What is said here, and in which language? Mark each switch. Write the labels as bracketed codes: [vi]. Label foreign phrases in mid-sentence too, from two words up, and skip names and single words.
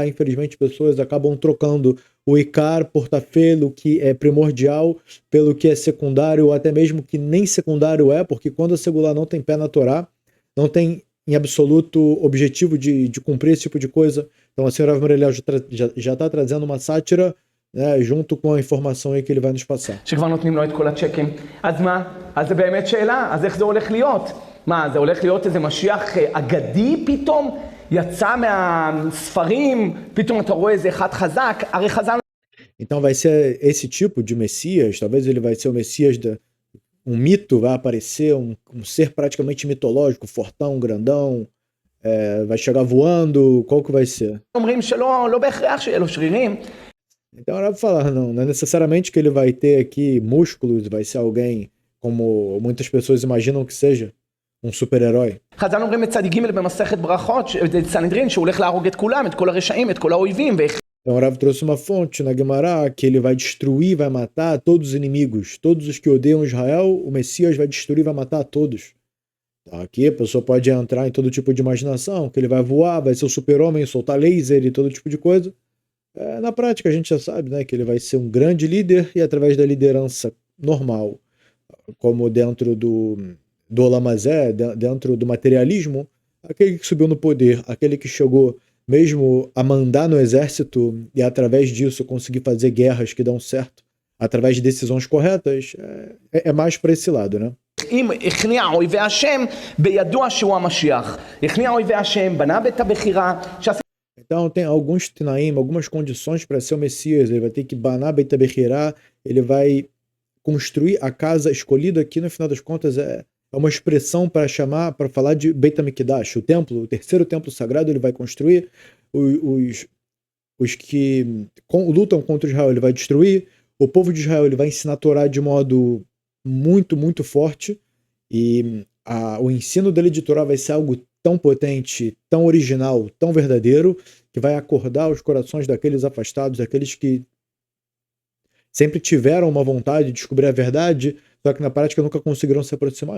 [pt] Infelizmente, pessoas acabam trocando o Icar por Tafel, que é primordial, pelo que é secundário, ou até mesmo que nem secundário é, porque quando a segular não tem pé na Torá, não tem em absoluto objetivo de cumprir esse tipo de coisa. Então a senhora Merelial já está trazendo uma sátira, né, junto com a informação aí que ele vai nos passar. [he] זה הולך להיות איזה משיח אגדי פתאום? יצא מהספרים, פתאום אתה רואה איזה אחד חזק, הרי חז"ל... [pt] Então vai ser esse tipo de Messias, talvez ele vai ser o Messias, um mito vai aparecer, um ser praticamente mitológico, fortão, grandão, Vai chegar voando? Qual que vai ser? [he] אומרים שלא בהכרח שיהיה לו שרירים. [pt] Então era pra falar, não é necessariamente que ele vai ter aqui músculos, vai ser alguém como muitas pessoas imaginam que seja, um super-herói. [he] חז"ל אומרים בצד ג' במסכת ברכות, סנהדרין, שהוא הולך להרוג את כולם, את כל הרשעים, את כל האויבים. [pt] Então o Rav trouxe uma fonte na Gemara que ele vai destruir, vai matar todos os inimigos, todos os que odeiam Israel, o Messias vai destruir, vai matar todos. Aqui a pessoa pode entrar em todo tipo de imaginação, que ele vai voar, vai ser o super-homem, soltar laser e todo tipo de coisa. Na prática a gente já sabe, né, que ele vai ser um grande líder e através da liderança normal, como dentro do Olamazé, dentro do materialismo, aquele que subiu no poder, aquele que chegou mesmo a mandar no exército e através disso conseguir fazer guerras que dão certo, através de decisões corretas, é mais para esse lado, né? [he] אם הכניע אויבי השם בידוע שהוא המשיח. הכניע אויבי השם, בנה בית הבחירה. [pt] Então tem alguns Tinaim, algumas condições para ser o Messias. Ele vai ter que banar Beit HaBechirá, ele vai construir a casa escolhida, que no final das contas é uma expressão para falar de Beit HaMikdash, o templo, o terceiro templo sagrado. Ele vai construir, os que lutam contra Israel ele vai destruir, o povo de Israel ele vai ensinar a Torá de modo muito, muito forte, e o ensino dele de Torá vai ser algo tão potente, tão original, tão verdadeiro, que vai acordar os corações daqueles afastados, daqueles que sempre tiveram uma vontade de descobrir a verdade, só que na prática nunca conseguiram se aproximar.